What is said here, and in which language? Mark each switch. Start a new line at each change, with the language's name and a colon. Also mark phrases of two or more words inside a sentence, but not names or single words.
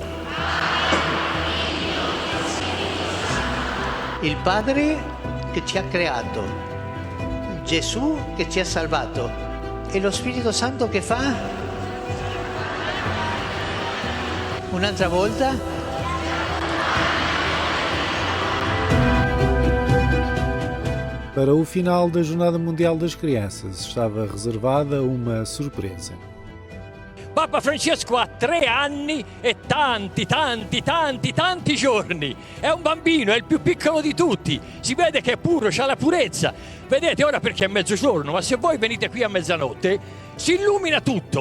Italian: Il Padre che ci ha creato, Gesù che ci ha salvato e lo Spirito Santo che fa? Un'altra volta?
Portuguese: Para o final da Jornada Mundial das Crianças estava reservada uma surpresa.
Italian: Papa Francesco ha 3 anni e tanti giorni. È un bambino, è il più piccolo di tutti. Si vede che è puro, c'ha la purezza. Vedete ora perché è mezzogiorno, ma se voi venite qui a mezzanotte si illumina tutto.